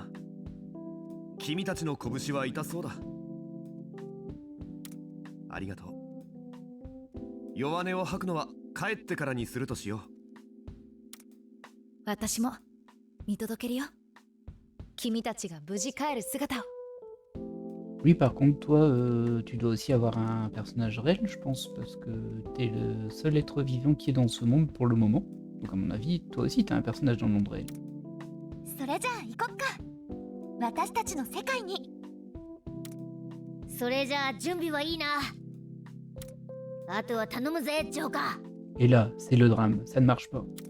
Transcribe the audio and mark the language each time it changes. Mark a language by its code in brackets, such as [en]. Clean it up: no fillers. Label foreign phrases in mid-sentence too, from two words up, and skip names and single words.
[ja] 君たちの拳は痛そうだ。ありがとう。弱音を吐くのは帰ってからにするとしよう。私も見届けるよ。君たちが無事帰る姿を。 [fr] Oui, par contre, toi, tu dois aussi avoir un personnage réel, je pense, parce que t'es le seul être vivant qui est dans ce monde pour le moment. Donc, à mon avis, toi aussi, t'as un personnage dans le monde réel. [ja] それじゃあ行こっか。私たちの世界に。それじゃあ準備はいいな。あとは頼むぜ、ジョーカー。 [fr] Et là, c'est le drame, ça ne marche pas.